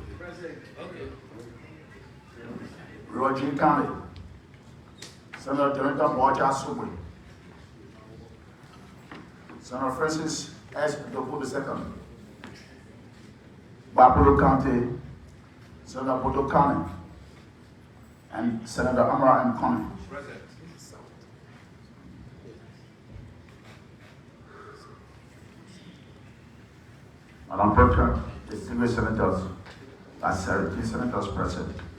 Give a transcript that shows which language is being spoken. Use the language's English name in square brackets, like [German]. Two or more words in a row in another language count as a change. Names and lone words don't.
[English] Roger County. Senator Jonathan Boacha Subwe. Senator Francis S. Dopo II. Bapuro County. Senator Bodo County. And Senator Amara M. Connie. Madam President, distinguished senators, that's 17 senators present.